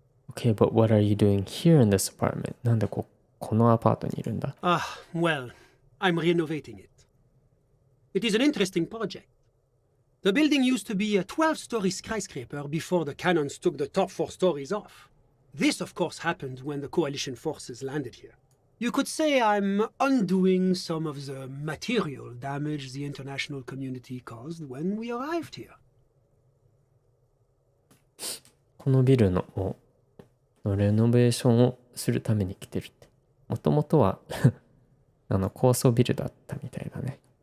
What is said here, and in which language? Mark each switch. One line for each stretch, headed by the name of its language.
English: Okay, but what are you doing here in this apartment?
Japanese: なんでこのアパートにいるんだ？
English: Ah, well, I'm renovating it. It is an interesting project. The building used to be a 12-story skyscraper before the cannons took the top 4 stories off. This, of course, happened when the coalition forces landed here. You could say I'm undoing some of the material damage the international community caused when we arrived here.
Japanese: このビルのレノベーションをするために来てるって。もともとは高層ビルだったみたいだね。